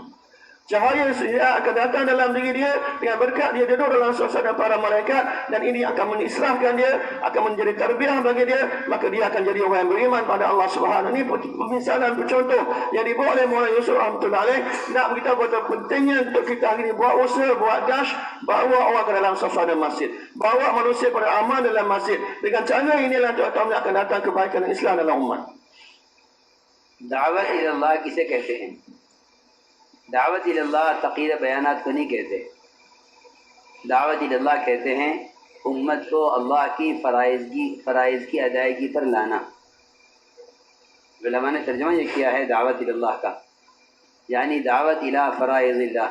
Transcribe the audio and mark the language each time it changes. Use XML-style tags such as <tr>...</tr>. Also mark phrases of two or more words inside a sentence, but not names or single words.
<ms>Cahaya hidayah akan datang dalam diri dia dengan berkat dia duduk dalam suasana para malaikat, dan ini akan mengisrahkan dia, akan menjadi tarbiyah bagi dia, maka dia akan jadi orang yang beriman pada Allah Subhanahu. Ini pemisalan contoh yang dibawa oleh Maulana Yusuf</ms> <ar>رحمة الله عليه,</ar> <ms>nak beritahu betapa pentingnya untuk kita hari ini buat usaha, buat dash, bawa orang ke dalam suasana masjid, bawa manusia pada amal dalam masjid. Dengan cara inilah tuan-tuan akan datang kebaikan Islam dalam umat.</ms> <ur>دعوت اِلّاللہ کسے کہتے ہیں? دعوت اِلّاللہ تقریر بیانات کو نہیں کہتے. دعوت اِلّاللہ کہتے ہیں امت کو اللہ کی فرائض کی ادائیگی پر لانا. علما نے ترجمہ یہ کیا ہے دعوت اِلّاللہ کا، یعنی</ur> <ar>دعوة إلى فرائض الله.</ar>